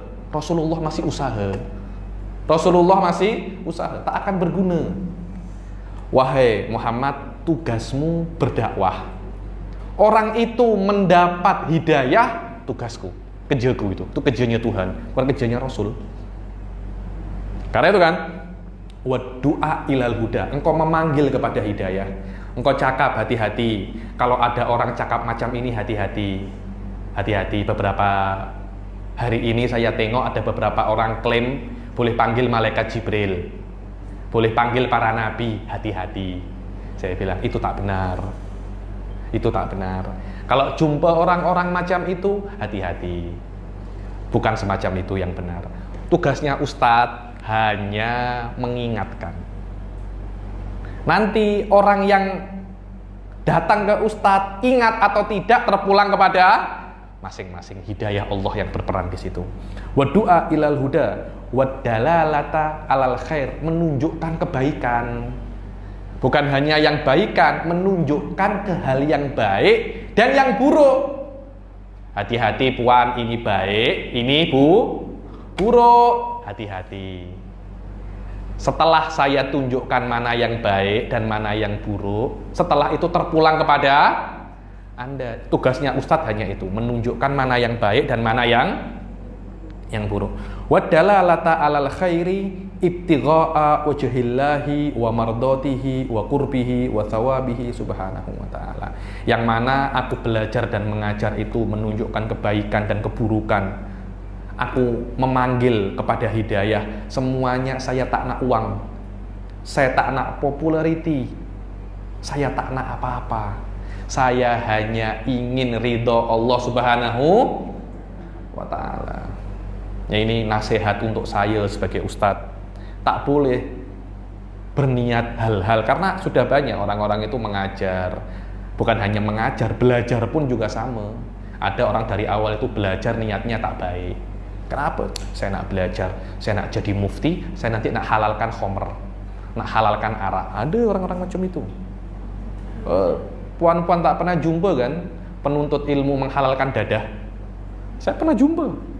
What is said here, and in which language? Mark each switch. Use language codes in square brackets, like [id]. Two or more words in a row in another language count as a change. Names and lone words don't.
[ms] Rasulullah masih usaha. Rasulullah masih usaha, tak akan berguna. Wahai Muhammad, tugasmu berdakwah. Orang itu mendapat hidayah, tugasku, kerjaku itu kerjanya Tuhan, bukan kerjanya Rasul. Karena itu kan, [ar] والدعاء إلى الهدى, [ms] engkau memanggil kepada hidayah. Engkau cakap hati-hati. Kalau ada orang cakap macam ini, hati-hati. Hati-hati. Beberapa hari ini saya tengok ada beberapa orang klaim boleh panggil malaikat Jibril, boleh panggil para nabi. Hati-hati. Saya bilang itu tak benar. Itu tak benar. Kalau jumpa orang-orang macam itu, hati-hati. Bukan semacam itu yang benar. Tugasnya ustadz hanya mengingatkan. Nanti orang yang datang ke ustadz, ingat atau tidak, terpulang kepada masing-masing. Hidayah Allah yang berperan di situ. [ar] والدعاء إلى الهدى، والدلالة على الخير, [ms] menunjukkan kebaikan. Bukan hanya yang baikan, menunjukkan ke hal yang baik dan yang buruk. Hati-hati puan, ini baik, ini buruk. Hati-hati. Setelah saya tunjukkan mana yang baik dan mana yang buruk, setelah itu terpulang kepada Anda. Tugasnya ustadz hanya itu, menunjukkan mana yang baik dan mana yang buruk. [ar] والدلالة على الخير ابتغاء وجه الله ومرضاته وقربه وثوابه سبحانه وتعالى. [ms] Yang mana aku belajar dan mengajar itu menunjukkan kebaikan dan keburukan. Aku memanggil kepada hidayah. Semuanya saya tak nak uang, saya tak nak popularity, saya tak nak apa-apa. Saya hanya ingin ridho Allah [ar] سبحانه وتعالى. [ms] Ya, ini nasihat untuk saya sebagai ustadz. Tak boleh berniat hal-hal, karena sudah banyak orang-orang itu mengajar. Bukan hanya mengajar, belajar pun juga sama. Ada orang dari awal itu belajar niatnya tak baik. Kenapa? Saya nak belajar, saya nak jadi mufti, saya nanti nak halalkan khomer, nak halalkan arak. Ada orang-orang macam itu. Puan-puan tak pernah jumpa kan penuntut ilmu menghalalkan dadah? Saya pernah jumpa.